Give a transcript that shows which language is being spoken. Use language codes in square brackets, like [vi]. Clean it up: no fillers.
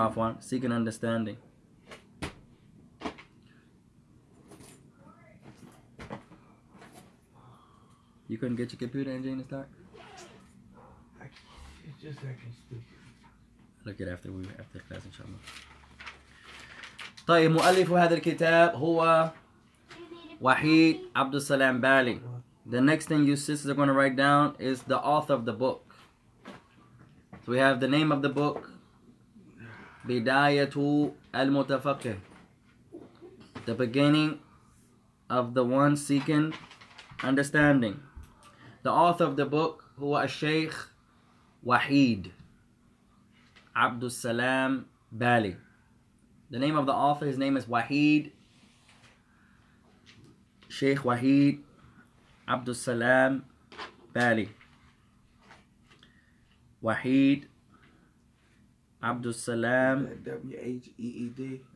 [en] Afwan, seeking understanding. You couldn't get your computer engine to start? It's just acting stupid. Look at after class [ar] إن شاء الله. طيب مؤلف هذا الكتاب هو وحيد عبد السلام بالي. [en] The next thing you sisters are going to write down is the author of the book. So we have the name of the book, Bidayatu al-Mutafaqqih. The beginning of the one seeking understanding. The author of the book هو الشيخ وحيد عبد السلام بالي. The name of the author, his name is Wahid, Sheikh Wahid Abdul Salam Bali. Wahid Abdul Salam. W-H-E-E-D.